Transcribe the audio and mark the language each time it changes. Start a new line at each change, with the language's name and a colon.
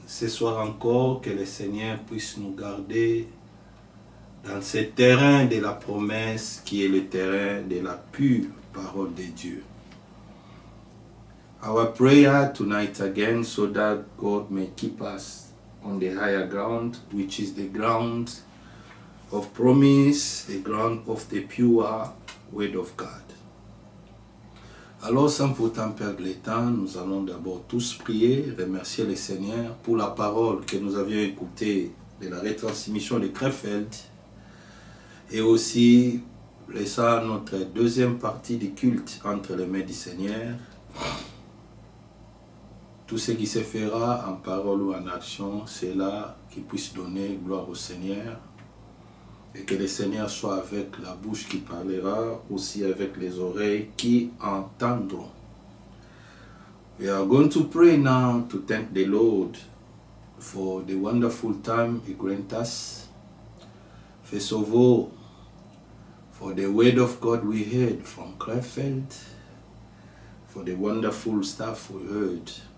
French: Ce soir encore, que le Seigneur puisse nous garder dans ce terrain de la promesse qui est le terrain de la pure parole de Dieu.
English: Our prayer tonight again, so that God may keep us on the higher ground, which is the ground of promise, the ground of the pure word of God.
French: Alors, sans pourtant perdre le temps, nous allons d'abord tous prier, remercier le Seigneur pour la parole que nous avions écoutée de la retransmission de Krefeld, et aussi laissant notre deuxième partie du culte entre les mains du Seigneur. Tout ce qui se fera en parole ou en action, c'est là qu'il puisse donner gloire au Seigneur. Et que le Seigneur soit avec la bouche qui parlera, aussi avec les oreilles qui entendront.
English: We are going to pray now to thank the Lord for the wonderful time He grants us. First of all, for the word of God we heard from Krefeld, for the wonderful stuff we heard.